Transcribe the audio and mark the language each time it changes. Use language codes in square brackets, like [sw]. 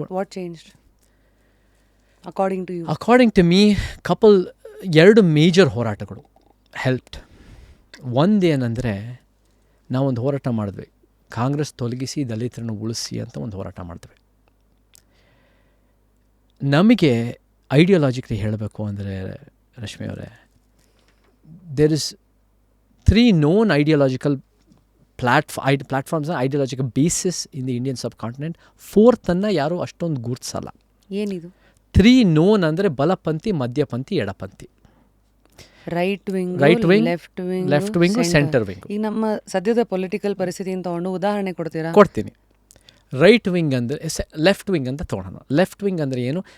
[en] What changed according to you? According to me [kn] ಎರಡು major ಹೋರಾಟಗಳು [en] Helped. [kn] ಒಂದೇನೆಂದರೆ, ನಾವೊಂದು ಹೋರಾಟ ಮಾಡಿದ್ವಿ, ಕಾಂಗ್ರೆಸ್ ತೊಲಗಿಸಿ ದಲಿತರನ್ನು ಉಳಿಸಿ ಅಂತ ಒಂದು ಹೋರಾಟ ಮಾಡಿದ್ವಿ. ನಮಗೆ ಐಡಿಯಾಲಜಿಕಲಿ ಹೇಳಬೇಕು ಅಂದರೆ ರಶ್ಮಿ ಅವರೇ, [en] There is 3 known ideological platforms and ideological basis in the Indian subcontinent. [kn] 4th ಯಾರು ಅಷ್ಟೊಂದು ಗುರುತಿಸಲ್ಲ. ಏನಿದು? 3 known ಅಂದರೆ ಬಲಪಂಥಿ, ಮಧ್ಯಪಂಥಿ, ಎಡಪಂಥಿ. [en] Right wing, left wing, centre wing. [kn] ಈಗ ನಮ್ಮ ಸದ್ಯದ ಪೊಲಿಟಿಕಲ್ ಪರಿಸ್ಥಿತಿಯನ್ನು ತಗೊಂಡು ಉದಾಹರಣೆ ಕೊಡ್ತೀರಾ? ಕೊಡ್ತೀನಿ. ರೈಟ್ ವಿಂಗ್ ಅಂದರೆ ಲೆಫ್ಟ್ ವಿಂಗ್ ಅಂತ ತೊಗೊಳೋಣ. ಲೆಫ್ಟ್ ವಿಂಗ್ ಅಂದರೆ ಏನು?